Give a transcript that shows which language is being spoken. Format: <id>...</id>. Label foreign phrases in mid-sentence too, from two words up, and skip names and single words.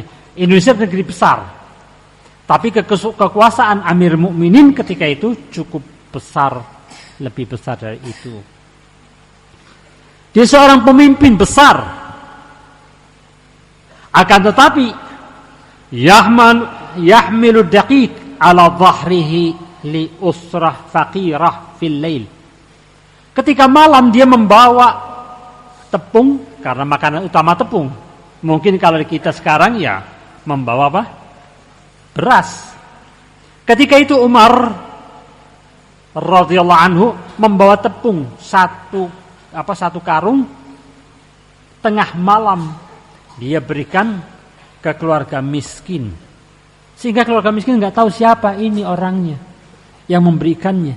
<id>Indonesia negeri besar, tapi kekuasaan Amir Mukminin ketika itu cukup besar, lebih besar dari itu. Dia seorang pemimpin besar, akan tetapi</id> <ar>يحمل دقيق على ظهره لأسرة فقيرة في الليل.</ar> <id>Ketika malam dia membawa tepung, karena makanan utama tepung. Mungkin kalau kita sekarang ya membawa apa? Beras. Ketika itu Umar</id> <ar>رضي الله عنه</ar> <id>membawa tepung satu karung, tengah malam dia berikan ke keluarga miskin, sehingga keluarga miskin nggak tahu siapa ini orangnya yang memberikannya.</id>